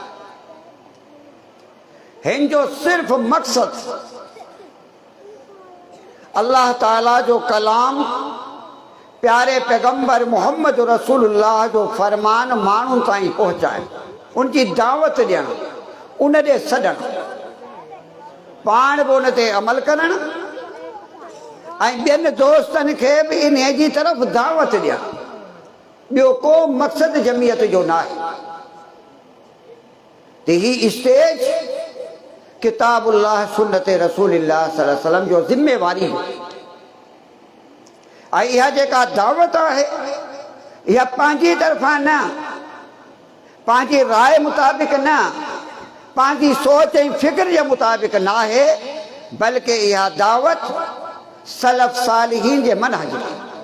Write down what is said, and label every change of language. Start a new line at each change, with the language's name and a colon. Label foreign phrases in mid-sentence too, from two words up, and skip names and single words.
Sindhi: हिन जो सिर्फ़ मक़सद अल्लाह ताला जो कलाम, प्यारे पैगंबर मोहम्मद रसूलुल्लाह जो फरमान माण्हुनि ताईं पहुचाइण, उनजी दावत ॾियणु, उन ॾे सॾणु, पाण बि उन ते अमल करणु ऐं ॿियनि दोस्तनि खे बि इन जी तरफ़ दावत ॾियणु। ॿियो को मक़सद जमियत जो न आहे। त ही स्टेज किताबुल्लाह सुन्नत रसूलिल्लाह
Arabic: صلى الله عليه وسلم
Sindhi: जो ज़िम्मेवारी हुई। ऐं इहा जेका दावत आहे इहा पंहिंजी तरफ़ां न, पंहिंजी राय मुताबिक़ न, पंहिंजी सोच ऐं फ़िक्र जे मुताबिक़ न आहे, बल्कि इहा दावत सलफ़ सालिहीन जे मनहज आहे।